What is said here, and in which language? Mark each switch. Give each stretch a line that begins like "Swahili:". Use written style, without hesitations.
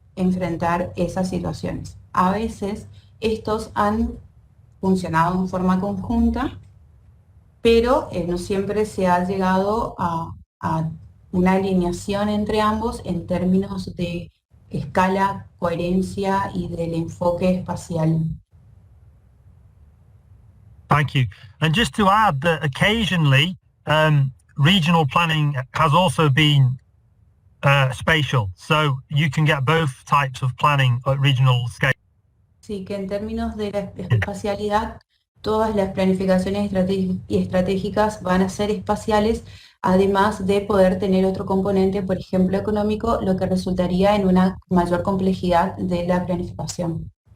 Spanish: enfrentar esas situaciones. A veces estos han funcionado en forma conjunta, pero no siempre se ha llegado a una alineación entre ambos en términos de escala, coherencia y del enfoque espacial.
English: Thank you. And just to add that occasionally regional planning has also been spatial, so you can get both types of planning at regional scale.
Spanish: Sí, que en términos de la espacialidad, todas las planificaciones estratégicas van a ser espaciales, además de poder tener otro componente, por ejemplo, económico, lo que resultaría en una mayor complejidad de la planificación.